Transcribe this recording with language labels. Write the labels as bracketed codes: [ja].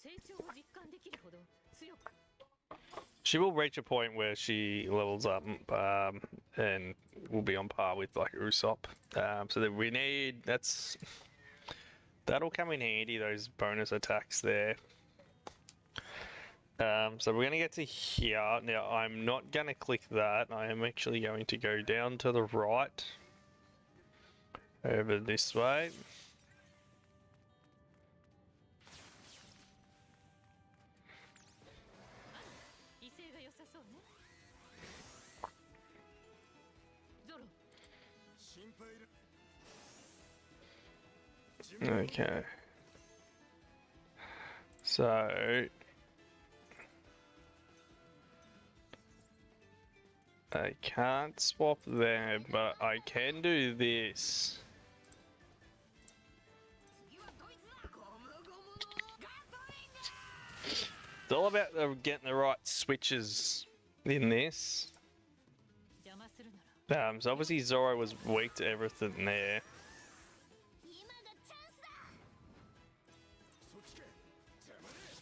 [ja] 成長を実感できるほど強く。 [en] She will reach a point where she levels up and will be on par with like Usopp. So that we need that'll come in handy, those bonus attacks there. So we're gonna get to here. Now I'm not gonna click that. I am actually going to go down to the right over this way. [ja] 威勢が良さそうね。ゾロ、心配いら [en] Okay. So I can't swap there, but I can do this. [ja] 次はドイツだ。ゴムゴムのガトリング。 [en] It's all about getting the right switches in this. [ja] 邪魔するなら [en] So obviously Zoro was weak to everything there. [ja] 今がチャンスだ。そっちか邪魔ね